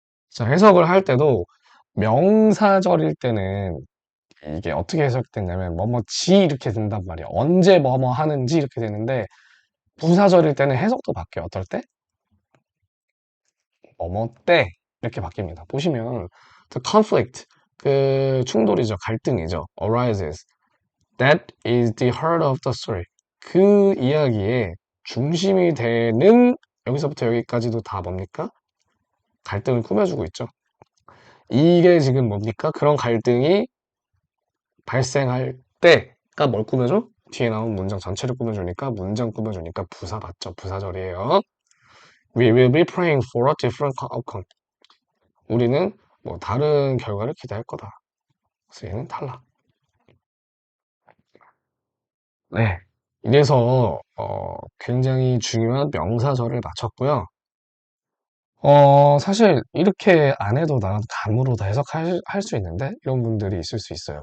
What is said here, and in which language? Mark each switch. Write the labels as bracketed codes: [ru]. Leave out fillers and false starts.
[ko] 자, 해석을 할 때도 명사절일 때는 이게 어떻게 해석됐냐면 뭐뭐지 이렇게 된단 말이야. 언제 뭐뭐 하는지 이렇게 되는데 부사절일 때는 해석도 바뀌어요. 어떨 때? 뭐뭐 때 이렇게 바뀝니다. 보시면 [en] the conflict [ko] 그 충돌이죠. 갈등이죠. arises. [en] That is the heart of the story. [ko] 그 이야기의 중심이 되는 여기서부터 여기까지도 다 뭡니까? 갈등을 꾸며주고 있죠. 이게 지금 뭡니까? 그런 갈등이 발생할 때가 뭘 꾸며줘? 뒤에 나온 문장 전체를 꾸며주니까 문장 꾸며주니까 부사 맞죠? 부사절이에요. [en] We will be praying for a different outcome. [ko] 우리는 뭐 다른 결과를 기대할 거다. 그래서 얘는 탈락. 네. 이래서 굉장히 중요한 명사절을 마쳤고요. 사실 이렇게 안 해도 나는 감으로 다 해석할 수 있는데 이런 분들이 있을 수 있어요.